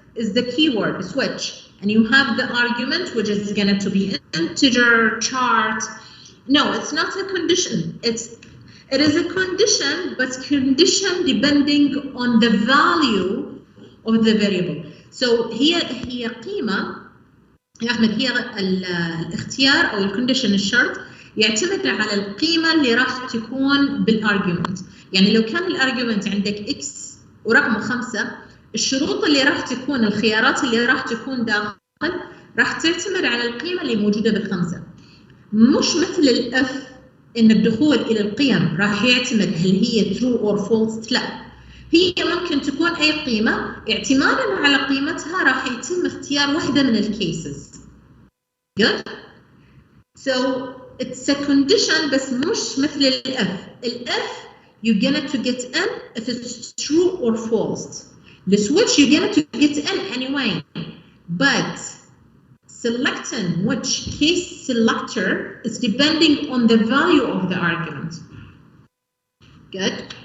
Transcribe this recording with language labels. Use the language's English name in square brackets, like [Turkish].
[English] is the keyword switch, and you have the argument, which is going to be integer, chart. No, it's not a condition. It is a condition, but condition depending on the value of the variable. [Arabic] So هي قيمة يا أحمد، هي الاختيار أو الكونديشن الشرط يعتمد على القيمة اللي راح تكون بالارجيومنت. يعني لو كان الارجيومنت عندك x ورقمه 5، الشروط اللي راح تكون، الخيارات اللي راح تكون داخل راح تعتمد على القيمة اللي موجودة بالخمسة. مش مثل الاف ان الدخول الى القيم راح يعتمد هل هي [English] true or false. [Arabic] لا، هي ممكن تكون اي قيمه، اعتمادا على قيمتها راح يتم اختيار واحده من الكيسز. [English] good. So it's a condition [Arabic] بس مش مثل الاف [English] you're gonna to get n if it's true or false. The switch you're gonna to get n anyway, but selecting which case selector is depending on the value of the argument. Good.